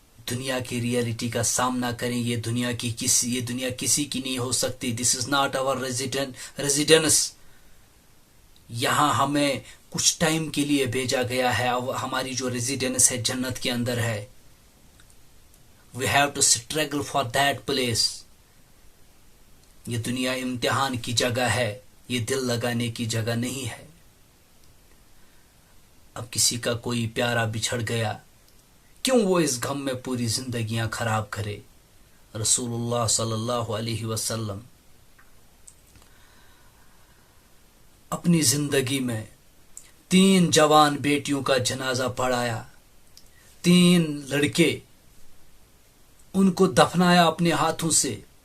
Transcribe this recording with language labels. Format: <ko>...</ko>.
<ur>دنیا کی ریئلٹی کا سامنا کریں. یہ دنیا کسی کی نہیں ہو سکتی.</ur> <en>This is not our residence.</en> <ur>یہاں ہمیں کچھ ٹائم کے لیے بھیجا گیا ہے. ہماری جو ریزیڈنس ہے جنت کے اندر ہے.</ur> <en>We have to struggle for that place.</en> <ur>یہ دنیا امتحان کی جگہ ہے، یہ دل لگانے کی جگہ نہیں ہے. اب کسی کا کوئی پیارا بچھڑ گیا، کیوں وہ اس غم میں پوری زندگیاں خراب کرے؟ رسول اللہ صلی اللہ علیہ وسلم اپنی زندگی میں 3 جوان بیٹیوں کا جنازہ پڑھایا، 3 لڑکے، ان کو دفنایا اپنے ہاتھوں سے.</ur>